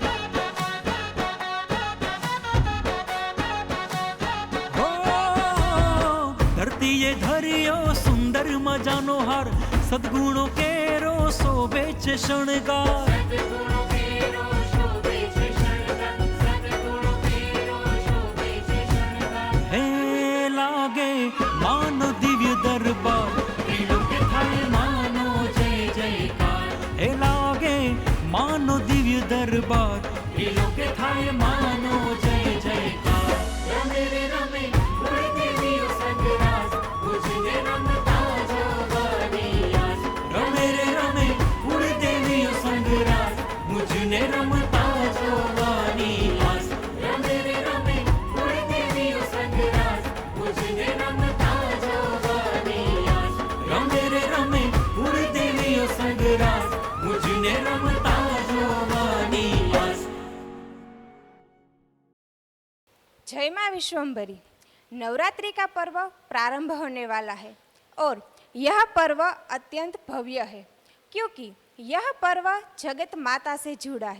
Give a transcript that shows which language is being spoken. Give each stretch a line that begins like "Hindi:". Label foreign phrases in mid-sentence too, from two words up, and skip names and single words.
Gujarati: હો ધરતીએ ધરિયો સુંદર મજાનો હાર સદ્ગુણો કેરો શોભે છે શણગાર હે લાગે માનો દિવ્ય દરબાર ત્રિલોકે થાય માનો જય જયકાર હે લાગે માનો દિવ્ય દરબાર ત્રિલોકે થાય માનો જય જયકાર રમે રે રમે ઊડે દેવીઓ સંગરાસ મુજને રમતા જો બનિયાસ રમે રે રમે ઊડે દેવીઓ સંગરાસ મુજને રમતા જો બનિયાસ રમે રે રમે ઊડે દેવીઓ સંગરાસ મુજને રમતા જો બનિયાસ રમે રે રમે ઊડે દેવીઓ સંગરાસ મુજને રમતા જો બનિયાસ। જય મા વિશ્વંભરી।
Hindi: नवरात्रि का पर्व प्रारंभ होने वाला है और यह पर्व अत्यंत भव्य है क्योंकि यह पर्व जगत माता से जुड़ा है।